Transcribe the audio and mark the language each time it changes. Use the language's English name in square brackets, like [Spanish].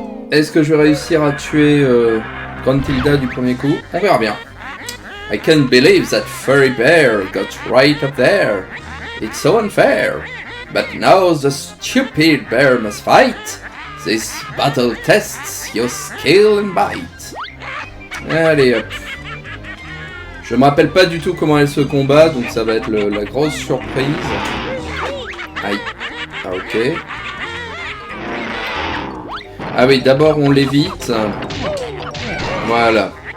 [French] Est-ce que je vais réussir à tuer Gruntilda du premier coup? On verra bien. [English] I can't believe that furry bear got right up there. It's so unfair. But now the stupid bear must fight. This battle tests your skill and bite. [French] Allez hop. Je me rappelle pas du tout comment elle se combat, donc ça va être la grosse surprise. Aïe. Ah ok. Ah oui, d'abord on l'évite. Voilà.